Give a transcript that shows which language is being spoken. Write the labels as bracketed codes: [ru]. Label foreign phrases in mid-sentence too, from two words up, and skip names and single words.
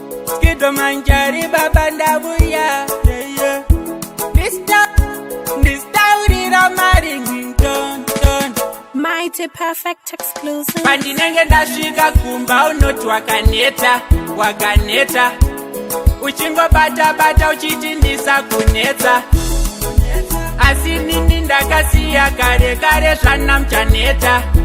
[sn] Skido Manjari, baba, ndabuya. [en] Yeah, yeah. [sn] Mister, Mister, urira Marington. [en] Mighty Perfect Exclusive. [sn] Pandinenge ndasvika kumba, unoti wakaneta, wakaneta. Uchingobata, bata, uchiti ndisa kunetsa. Asi nini ndakasiya kare, kare zvana muchaneta.